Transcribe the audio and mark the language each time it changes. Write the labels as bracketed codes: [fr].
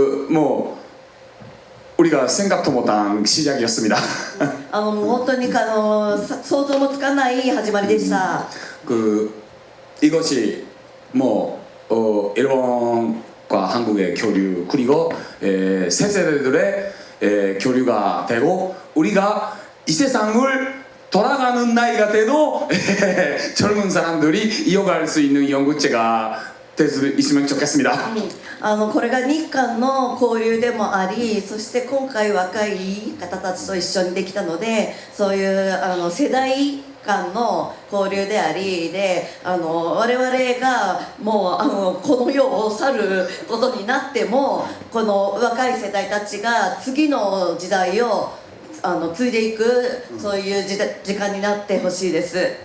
[ko] 뭐 우리가 생각도 못한 시작이었습니다. [ja] もう本当に想像もつかない始まりでした。 [ko] 이것이 뭐 일본과 한국의 교류 그리고 새 세대들의 교류가 되고 우리가 이 세상을 돌아가는 나이가 돼도 젊은 사람들이 이어갈 수 있는 연구체가 될 수 있으면 좋겠습니다. [ja] これが日韓の交流でもあり、そして今回若い方たちと一緒にできたので、そういう世代間の交流でありで、我々がもうこの世を去ることになっても、この若い世代たちが次の時代を継いでいく、そういう時間になってほしいです。